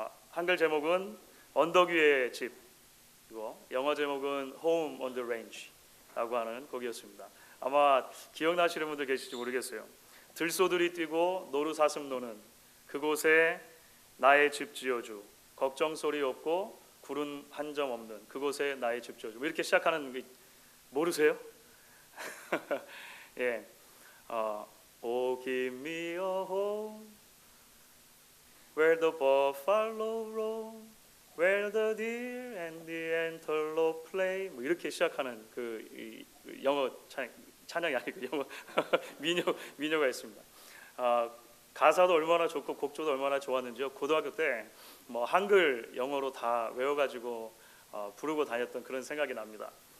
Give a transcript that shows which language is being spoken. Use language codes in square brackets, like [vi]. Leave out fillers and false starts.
[ko] 한글 제목은 언덕 위의 집, 그리고 영어 제목은 Home on the Range라고 하는 곡이었습니다. 아마 기억나시는 분들 계실지 모르겠어요. 들소들이 뛰고 노루사슴 노는 그곳에 나의 집 지어주, 걱정 소리 없고 구름 한 점 없는 그곳에 나의 집 지어주. 이렇게 시작하는 게 모르세요? [en] 예, Oh, give me a home where the buffalo roam, where the deer and the antelope play. [ko] 뭐 이렇게 시작하는 그 영어 찬양이 아니고 영어 민요가 있습니다. 가사도 얼마나 좋고 곡조도 얼마나 좋았는지요. 고등학교 때 뭐 한글 영어로 다 외워가지고 부르고 다녔던 그런 생각이 납니다.